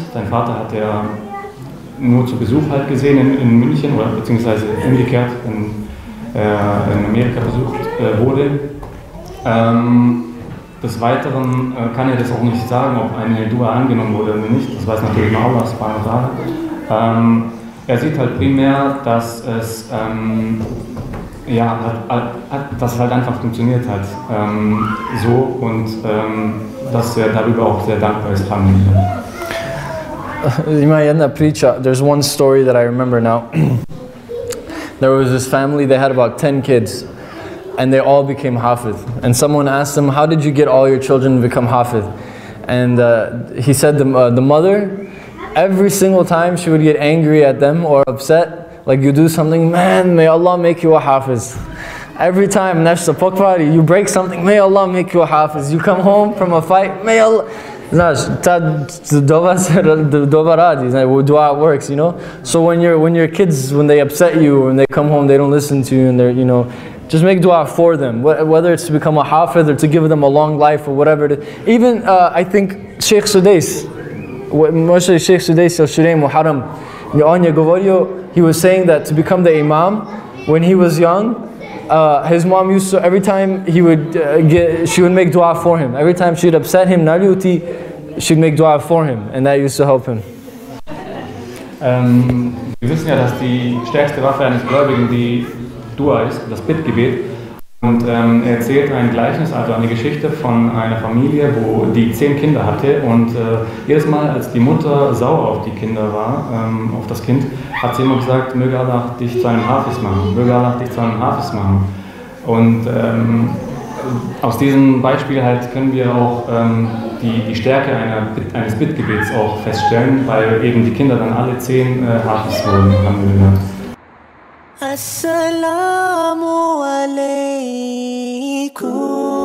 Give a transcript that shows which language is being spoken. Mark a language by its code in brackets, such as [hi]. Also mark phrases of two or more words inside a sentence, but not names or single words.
[de] Sein Vater hat er nur zu Besuch halt gesehen in München oder beziehungsweise umgekehrt in Amerika besucht wurde. Des Weiteren kann er das auch nicht sagen, ob eine Dua angenommen wurde oder nicht. Das weiß natürlich nur Allah [ar] سبحانه وتعالى. [de] Er sieht halt primär, dass es dass halt einfach funktioniert hat. So und dass er darüber auch sehr dankbar ist. [en] There's one story that I remember now. There was this family, they had about 10 kids. And they all became hafiz. And someone asked him, how did you get all your children to become hafiz? And he said the mother, every single time she would get angry at them or upset, like you do something, man, may Allah make you a hafiz. Every time, you break something, may Allah make you a hafiz. You come home from a fight, may Allah... [bs] Znaš, dova radi, [en] dua works, you know? So when your kids, when they upset you, when they come home, they don't listen to you, and they're, you know, Just make dua for them, whether it's to become a hafid or to give them a long life or whatever it is. Even I think Sheikh Sudais, Sheikh Sudais al-Shuraim Muharram, he was saying that to become the imam, when he was young, his mom used to, every time he would she would make dua for him. Every time she'd upset him, she'd make dua for him, and that used to help him. [de] Wir wissen ja, dass die stärkste Waffe eines Gläubigen die Dua ist, das Bittgebet. Und er erzählt ein Gleichnis, also eine Geschichte von einer Familie, wo die 10 Kinder hatte. Und jedes Mal, als die Mutter sauer auf die Kinder war, auf das Kind, hat sie immer gesagt, möge Allah dich zu einem Hafiz machen, möge Allah dich zu einem Hafiz machen. Und aus diesem Beispiel halt können wir auch die Stärke eines Bittgebets auch feststellen, weil eben die Kinder dann alle 10 Hafiz wurden. [ar] السلام عليكم.